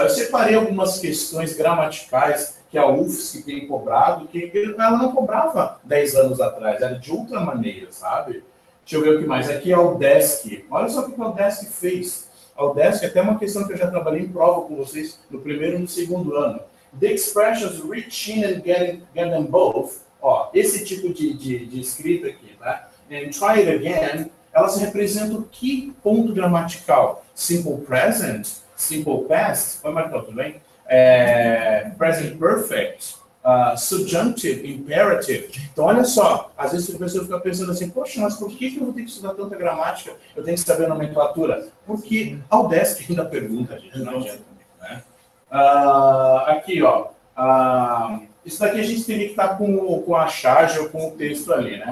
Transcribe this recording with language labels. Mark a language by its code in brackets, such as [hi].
[pt] Eu separei algumas questões gramaticais que a UFSC tem cobrado, que ela não cobrava 10 anos atrás, era de outra maneira, sabe? Deixa eu ver o que mais. Aqui é o UDESC. Olha só o que a UDESC fez. A UDESC é até uma questão que eu já trabalhei em prova com vocês no primeiro e no segundo ano. [en] The expressions reach in and get them both. [pt] Ó, esse tipo de escrita aqui, tá? [en] And try it again. [pt] Elas representam que ponto gramatical? Simple present, simple past. Vai marcar tudo bem? [en] Present perfect, subjunctive, imperative. [pt] Então, olha só, às vezes a pessoa fica pensando assim, poxa, mas por que eu vou ter que estudar tanta gramática? Eu tenho que saber a nomenclatura? Porque a UDESC ainda pergunta, gente, não adianta. Né? Aqui, ó, isso daqui a gente teria que estar com a charge ou com o texto ali, né?